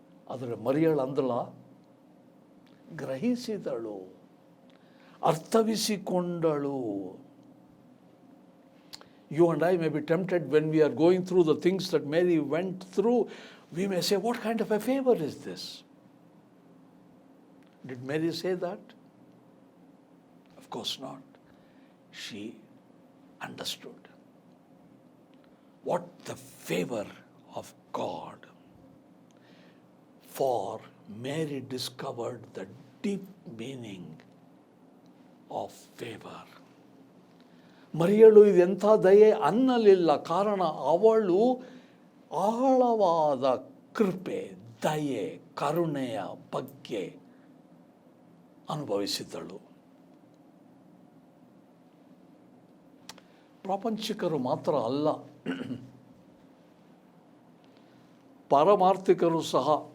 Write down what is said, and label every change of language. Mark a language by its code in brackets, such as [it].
[kn] ಆದರೆ ಮರಿಯಳು ಅಂದಳ, ಗ್ರಹಿಸಿದಳು, ಅರ್ಥವಿಸಿಕೊಂಡಳು. [en] You and I may be tempted when we are going through the things that Mary went through. We may say, what kind of a favor is this? Did Mary say that? Of course not. She understood what the favor of God. For Mary discovered the deep meaning of favor. [kn] ಮರಿಯಳು ಇದೆಂಥ ದಯೆ ಅನ್ನಲಿಲ್ಲ. ಕಾರಣ ಅವಳು ಆಳವಾದ ಕೃಪೆ, ದಯೆ, ಕರುಣೆಯ ಬಗ್ಗೆ ಅನುಭವಿಸಿದಳು. ಪ್ರಾಪಂಚಿಕರು ಮಾತ್ರ ಅಲ್ಲ, ಪಾರಮಾರ್ಥಿಕರು ಸಹ.